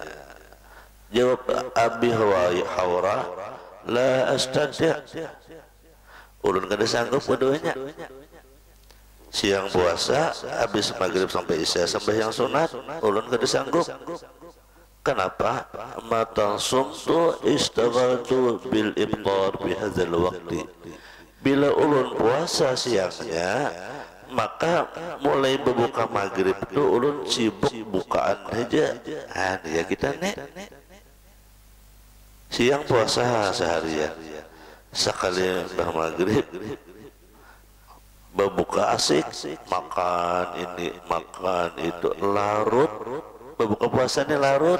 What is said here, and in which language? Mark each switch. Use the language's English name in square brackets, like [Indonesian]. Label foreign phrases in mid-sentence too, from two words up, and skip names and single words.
[Banjar] Jawab Abi Hawra, [Arabic] la astati', [Banjar] ulun kada sanggup keduanya. Siang puasa habis maghrib sampai isya sembahyang sunat ulun kada sanggup. [Indonesian] Kenapa? [Arabic] Mata sumtu istaghaltu bil iftar bi hadzal waqti. [Banjar] Bila ulun puasa siangnya, maka mulai berbuka maghrib itu ulun sibuk bukaan aja. Ya kita nek siang puasa seharian, sekali bah maghrib berbuka asik, makan ini makan itu, larut berbuka puasanya larut.